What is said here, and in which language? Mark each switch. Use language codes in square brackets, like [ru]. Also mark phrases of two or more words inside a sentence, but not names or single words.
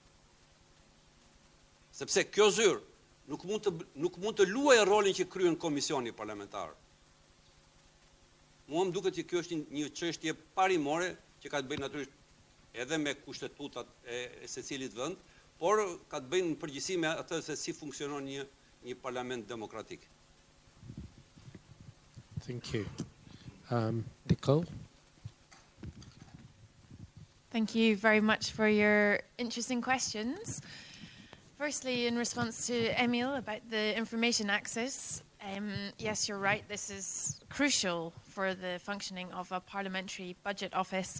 [sq] Sepse kjo zyrë nuk mund të luajë rolin që kryen komisioni parlamentar. Mua më duket që kjo është një çështje parimore që ka të bëjë natyrisht edhe me kushtetutat e secilit vend, por ka të bëjë në përgjithësi me atë se si funksionon një parlament demokratik. [en] Thank you. Nicole? Thank you very much for your interesting questions. Firstly, in response to Emil about the information access, yes, you're right, this is crucial for the functioning of a parliamentary budget office.